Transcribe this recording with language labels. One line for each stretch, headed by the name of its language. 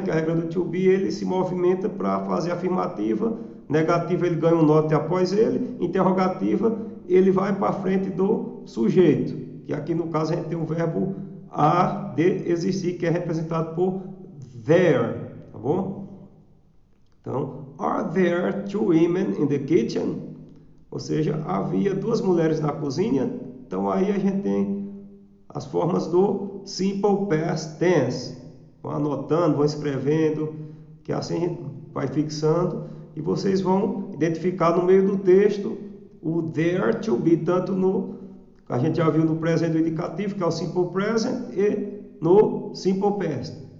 Portuguese: Que a regra do to be, ele se movimenta para fazer afirmativa, negativa ele ganha um note após ele, interrogativa ele vai para frente do sujeito, que aqui no caso a gente tem o verbo a de existir, que é representado por there, tá bom?
English: Então, are there two women in the kitchen?
Portuguese: Ou seja, havia duas mulheres na cozinha. Então aí a gente tem as formas do simple past tense. Vão anotando, vão escrevendo, que assim a gente vai fixando e vocês vão identificar no meio do texto o there to be, tanto no que a gente já viu no presente do indicativo, que é o simple present, e no simple past.